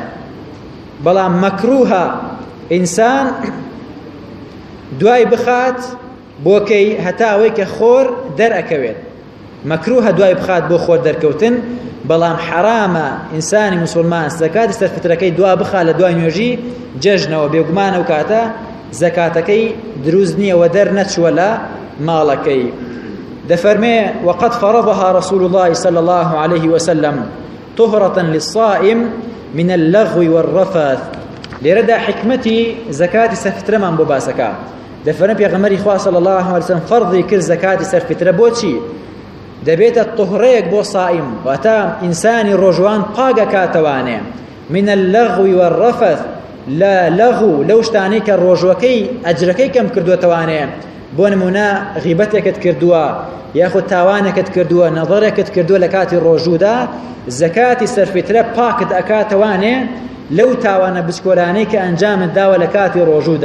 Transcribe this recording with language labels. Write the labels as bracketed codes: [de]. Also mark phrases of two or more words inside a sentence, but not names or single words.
[ckb] بەڵام مەکروهە ئینسان دوای بخات بۆکەی هەتاوەی کە خۆر دەرئەکەوێت، مەکروهە دوای بخات بۆ خۆر دەرکەوتن، بەڵام حرامە ئینسانی موسڵمان زەکاتی سەرفیترەکەی دوا بخات لە دوای نوێژی جەژنەوە، بێگومانە و کاتە زەکاتەکەی دروست نییە و دەرنەچووە لە ماڵەکەی. [ar] دەفەرمێ وقد فرضها رسول الله صلى الله عليه وسلم طهرة للصائم من اللغو والرفث. [ckb] لێرەدا حکمەتی زەکاتی سەرفیترەمان بۆ باسەکە. دەفەرمێ پێغەمبەری خوا [ar] صلی الله عليه وسلم [ckb] فەرضی کرد زەکاتی سەرفیترە بۆچی؟ دەبێتە طهرەیەک بۆ سائم، واتە ئینسانی ڕۆژوان پاک ئەکاتەوانێ [ar] من اللغو والرفث، [ckb] لە لەغو لەو شتانەی کە ڕۆژوەکەی ئەجرەکەی کەم کردوتەوانێ، بۆ نمونە غیبەتێکت کردووە یاخود تاوانێکت کردووە نەظەرێکت کردووە لە کاتی ڕۆژوودا، زەکاتی سەرفیترە پاکت ئەکاتەوانێ لەو تاوانە بچکۆلانەی کە ئەنجامت داوە لە کاتی ڕۆژوودا.